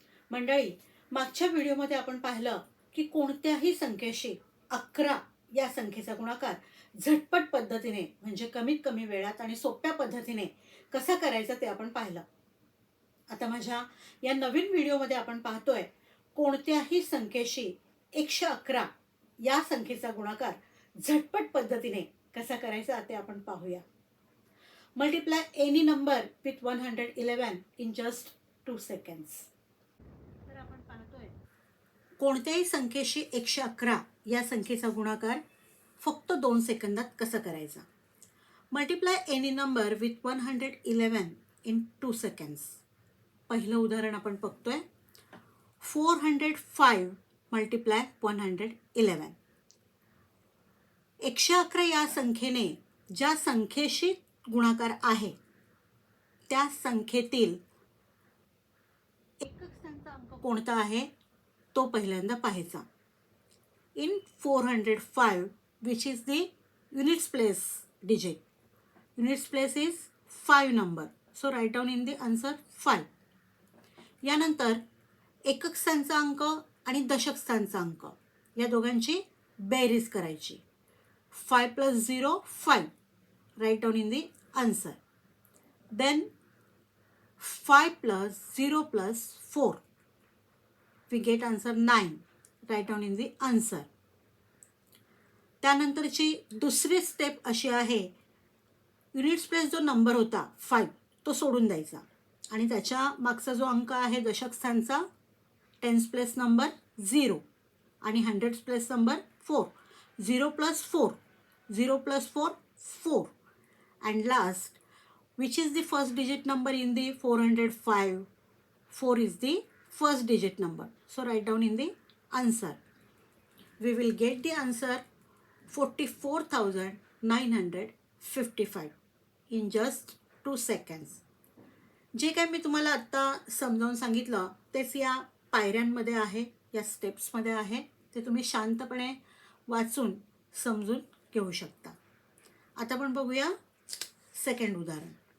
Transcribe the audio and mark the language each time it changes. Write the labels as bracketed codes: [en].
[mr] मंडळी, मागच्या व्हिडिओमध्ये आपण पाहिलं की कोणत्याही संख्येशी 11 या संख्येचा गुणाकार झटपट पद्धतीने म्हणजे कमीत कमी वेळात आणि सोप्या पद्धतीने कसा करायचा ते आपण पाहिलं. आता माझ्या या नवीन व्हिडिओमध्ये आपण पाहतोय कोणत्याही संख्येशी 111 या संख्येचा गुणाकार झटपट पद्धतीने कसा करायचा ते आपण पाहूया. [en] Multiply any number with 111 in just 2 seconds. [mr] तर आपण पाहतोय कोणत्याही संख्येशी 111 या संख्येचा गुणाकार फक्त 2 सेकंदात कसा करायचा. [en] Multiply any number with 111 in 2 seconds. [mr] पहिलं उदाहरण आपण बघतोय 405 multiply 111. 111 या संख्येने ज्या संख्येशी गुणाकार आहे त्या संख्येतील एकक स्थानचा अंक कोणता आहे तो पहिल्यांदा पाहायचा. [en] In 405 which is the units place digit. Units place is 5 number, so write down in the answer 5. [mr] यानंतर एकक स्थानचा अंक आणि दशक स्थानचा अंक या दोघांची बेरीज करायची. 5 + 0 5. [en] Write down in the answer. Then 5 + 0 + 4. We get answer 9. Write down in the answer. [mr] त्यानंतरची दुसरी स्टेप अशी आहे, युनिट्स प्लेस जो नंबर होता 5 तो सोडून द्यायचा आणि त्याच्या मागचा जो अंक आहे दशक स्थानचा टेन्स प्लेस नंबर 0 आणि hundreds place number 4. 0 + 4. 0 + 4 4. [en] And last, which is the first digit number in the 405? 4 is the first digit number. So write down in the answer. We will get the answer 44,955 in just 2 seconds. [mr] जे काही मी तुम्हाला आत्ता समजावून सांगितलं तेच या पायऱ्यांमध्ये आहे, या स्टेप्समध्ये आहे. ते तुम्ही शांतपणे वाचून समजून घेऊ शकता. आता आपण बघूया सेकंड उदाहरण.